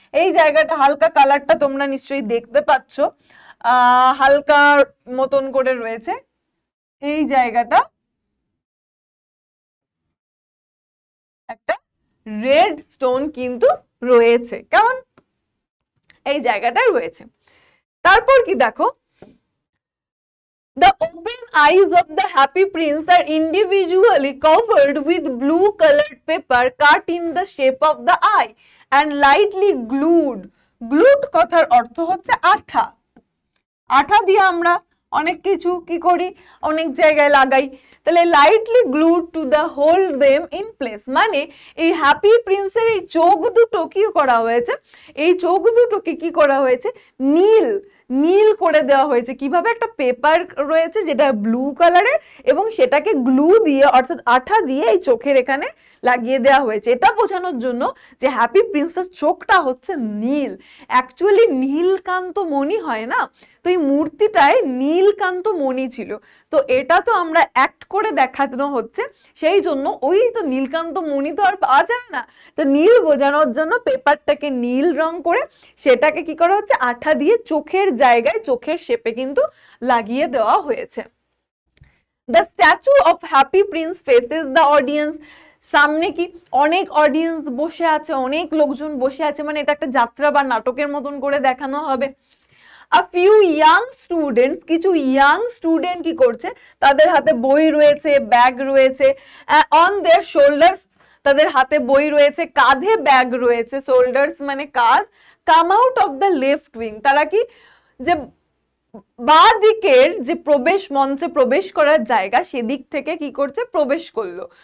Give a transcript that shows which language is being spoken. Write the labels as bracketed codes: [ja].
[bn] এই জায়গাটা হালকা কালারটা তোমরা নিশ্চয়ই দেখতে পাচ্ছ, হালকা মতন করে রয়েছে এই জায়গাটা, একটা রেড স্টোন কিন্তু রয়েছে, কেমন এই জায়গাটা রয়েছে। তারপর কি দেখো, [en] the open eyes of the happy prince are individually covered with blue colored paper cut in the shape of the eye and lightly glued. [bn] Glued কথার অর্থ হচ্ছে আঠা, আঠা দিয়ে আমরা অনেক কিছু কি করি, অনেক জায়গায় লাগাই। তাহলে [en] lightly glued to the hold them in place, [bn] মানে এই হ্যাপি প্রিন্সের এই চোখ দুটো কি করা হয়েছে, এই চোখ দুটোকে কি করা হয়েছে, নীল নীল করে দেওয়া হয়েছে। কিভাবে, একটা পেপার রয়েছে যেটা ব্লু কালারের এবং সেটাকে গ্লু দিয়ে অর্থাৎ আঠা দিয়ে এই চোখের এখানে লাগিয়ে দেওয়া হয়েছে, এটা বোঝানোর জন্য যে হ্যাপি প্রিন্সেস চোখটা হচ্ছে নীল। অ্যাকচুয়ালি নীলকান্ত মণি হয় না, তো এই মূর্তিটায় নীলকান্ত মণি ছিল, তো এটা তো আমরা অ্যাক্ট করে দেখানো হচ্ছে, সেই জন্য ওই তো নীলকান্ত মণি তো আর পাওয়া যাবে না, তো নীল বোঝানোর জন্য পেপারটাকে নীল রং করে সেটাকে কি করা হচ্ছে, আঠা দিয়ে চোখের জায়গায় চোখের শেপে কিন্তু লাগিয়ে দেওয়া হয়েছে। [en] The statue of Happy Prince faces the audience. [bn] সামনে কি অনেক অডিয়েন্স বসে আছে, অনেক লোকজন বসে আছে, মানে এটা একটা যাত্রা বা নাটকের মতন করে দেখানো হবে। [en] A few young students, [bn] কিছু ইয়াং স্টুডেন্ট কি করছে, তাদের হাতে বই রয়েছে, ব্যাগ রয়েছে, [en] on their shoulders, [bn] তাদের হাতে বই রয়েছে, কাঁধে ব্যাগ রয়েছে, শোল্ডার্স মানে কাঁধ, [en] come out of the left wing, [bn] তারা কি যে বাঁ দিকের যে প্রবেশ মঞ্চে প্রবেশ করার জায়গা সেদিক থেকে কি করছে, প্রবেশ করলো।